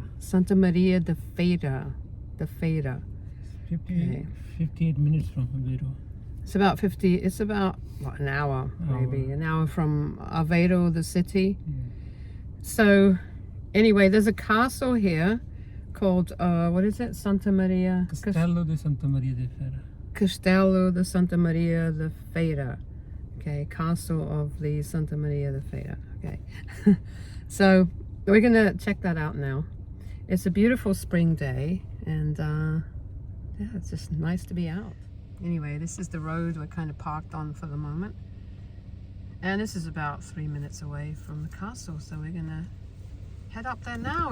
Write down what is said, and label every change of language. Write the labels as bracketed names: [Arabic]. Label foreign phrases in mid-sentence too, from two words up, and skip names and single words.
[English] Santa Maria de Feira. The Feira. 58 minutes from Aveiro. It's about 50. It's about what, an hour, maybe an hour from Aveiro, the city. Yeah. So anyway, there's a castle here called what is it? Santa Maria Castello de Santa Maria de Feira. Castello de Santa Maria de Feira. Okay, Castle of the Santa Maria de Feira. Okay. So we're gonna check that out now. It's a beautiful spring day, and yeah, it's just nice to be out. Anyway, this is the road we're kind of parked on for the moment, and this is about 3 minutes away from the castle, so we're gonna head up there now.